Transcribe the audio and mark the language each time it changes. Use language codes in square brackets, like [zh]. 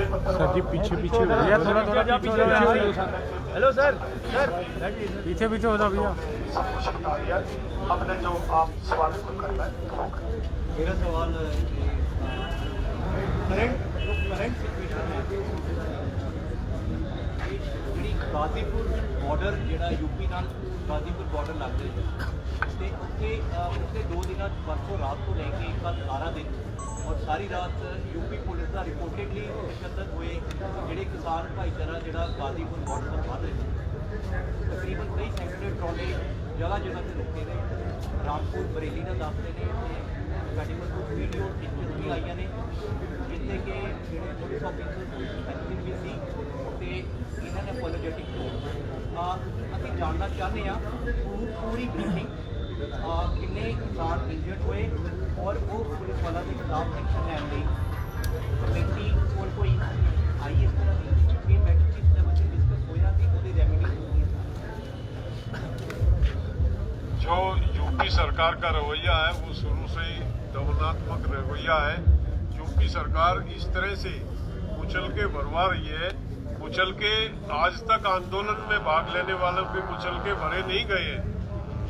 [hi] Sir जी पीछे पीछे हो भैया, थोड़ा थोड़ा पीछे हो। हेलो सर, पीछे पीछे हो जाओ भैया। अपने जो आप सवाल को करना है, मेरा सवाल [pa] ਜਿਹੜੀ ਗਾਜ਼ੀਪੁਰ ਬਾਰਡਰ ਜਿਹੜਾ ਯੂਪੀ ਨਾਲ ਗਾਜ਼ੀਪੁਰ ਬਾਰਡਰ ਲੱਗਦਾ ਹੈ ਤੇ ਉੱਥੇ ਪਿਛਲੇ 2 ਦਿਨਾਂ ਪਰਸੋਂ ਰਾਤ ਤੋਂ ਲੈ ਕੇ ਕੱਲ 12 ਦਿਨ ਔਰ ਸਾਰੀ ਰਾਤ ਯੂਪੀ ਪੁਲਿਸ ਦਾ ਰਿਪੋਰਟਡਲੀ ਤਸ਼ੱਦਦ ਹੋਏ ਜਿਹੜੇ ਕਿਸਾਨ ਭਾਈਚਾਰਾ ਜਿਹੜਾ ਗਾਜ਼ੀਪੁਰ ਬਾਰਡਰ ਤੋਂ ਵੱਧ ਰਹੇ ਤਕਰੀਬਨ ਕਈ ਸੈਂਕੜੇ ਟਰਾਲੇ ਜਗ੍ਹਾ ਜਗ੍ਹਾ ਤੇ ਰੁਕੇ ਨੇ। ਰਾਮਪੁਰ ਬਰੇਲੀ ਦਾ ਦੱਸਦੇ ਨੇ ਤੇ ਸਾਡੇ ਕੋਲ ਕੁਝ ਵੀਡੀਓ ਪਿਕਚਰਸ ਵੀ ਆਈਆਂ ਨੇ ਜਿੱਥੇ ਕਿ ਜਿਹੜੇ ਪੁਲਿਸ ਆਫੀਸਰ ਐਕਟਿਵ ਵੀ ਸੀ ਤੇ ਇਹਨਾਂ ਨੇ ਅਪੋਲੋਜੈਟਿਕ ਅਸੀਂ ਜਾਣਨਾ ਚਾਹੁੰਦੇ ਹਾਂ ਪੂਰੀ ਬਰੀਫਿੰਗ ਕਿੰਨੇ ਕਿਸਾਨ ਇੰਜਰਡ ਹੋਏ ਔਰ ਉਹ ਪੁਲਿਸ ਵਾਲਾ ਦੇ ਖਿਲਾਫ ਐਕਸ਼ਨ ਲੈਣ ਲਈ ਕਮੇਟੀ ਕੋਲ ਕੋਈ ਆਈ ਇਸ ਤਰ੍ਹਾਂ ਦੀ ਕਿ ਮੈਟ੍ਰਿਕ ਲੈਵਲ ਤੇ ਡਿਸਕਸ ਹੋਇਆ ਕਿ ਉਹਦੀ ਰੈਮੀਡੀ [hi] जो यूपी सरकार का रवैया है वो शुरू से ही दमनात्मक रवैया है। यूपी सरकार इस तरह से कुचल के भरवा रही है। कुचल के आज तक आंदोलन में भाग लेने वालों के कुचल के भरे नहीं गए हैं।